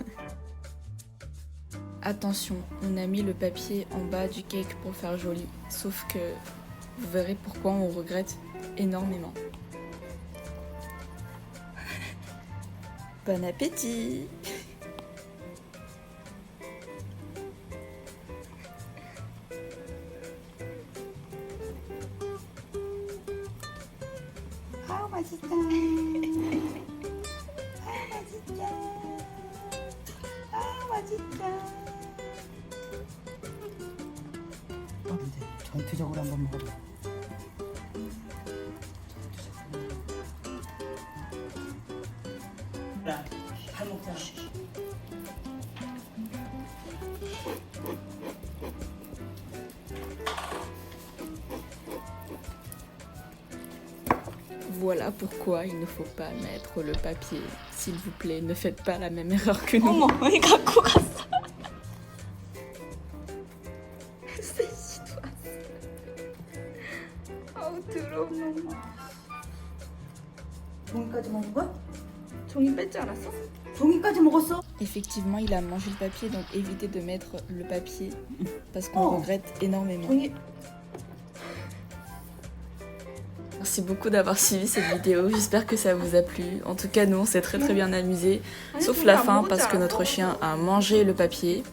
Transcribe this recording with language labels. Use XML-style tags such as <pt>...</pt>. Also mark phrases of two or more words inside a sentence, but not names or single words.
<fr>Attention, on a mis le papier en bas du cake pour faire joli, sauf que vous verrez pourquoi on regrette énormément. Bon appétit!</fr> <ko>아 맛있다. 아 맛있다. 아 맛있다. 이제 전투적으로 한번 먹어봐. 잘 먹자.</ko> <fr>Voilà pourquoi il ne faut pas mettre le papier. S'il vous plaît, ne faites pas la même erreur que nous.</fr> <ko>어머, 왜 갖고 갔어? 아우 더러워. 종이까지 먹은 거야? 종이 뺐지 않았어? 종이까지 먹었어?</ko> <fr>Effectivement, il a mangé le papier, donc évitez de mettre le papier parce qu'on regrette énormément.</fr> <ko>종이.</ko> <fr>Merci beaucoup d'avoir suivi cette vidéo, j'espère que ça vous a plu. En tout cas, nous, on s'est très bien amusés, sauf la fin parce que notre chien a mangé le papier.</fr>